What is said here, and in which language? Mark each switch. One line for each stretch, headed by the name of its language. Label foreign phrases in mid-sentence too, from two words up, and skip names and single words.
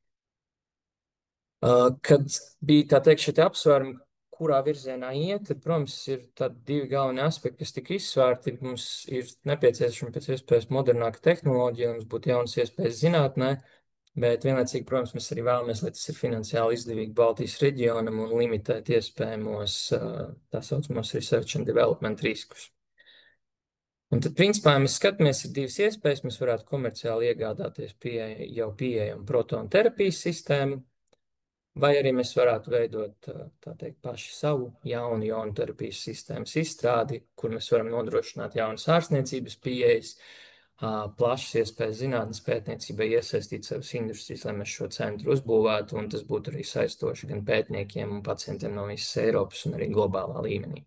Latvian: Kad bija, tā teikt, šie apsvērumi, kurā virzienā iet, tad, protams, ir tādi divi galveni aspekti, kas tika izsvērti. Mums ir nepieciešama pēc iespējas modernāka tehnoloģija, mums būtu jaunas iespējas zinātnē, bet vienlaicīgi, protams, mēs arī vēlamies, lai tas ir finansiāli izdevīgi Baltijas reģionam un limitēt iespējamos tā saucamos
English: research and development
Latvian: riskus. Un tad, principā, mēs skatāmies, ir divas iespējas. Mēs varētu komerciāli iegādāties jau pieejamu protonu terapijas sistēmu, vai arī mēs varētu veidot, tā teikt, paši savu jaunu jonu terapijas sistēmas izstrādi, kur mēs varam nodrošināt jaunas ārstniecības pieejas, plašas iespējas zinātnes pētniecībai, iesaistīt savas industrijas, lai mēs šo centru uzbūvētu, un tas būtu arī saistoši gan pētniekiem un pacientiem no visas Eiropas un arī globālā līmenī.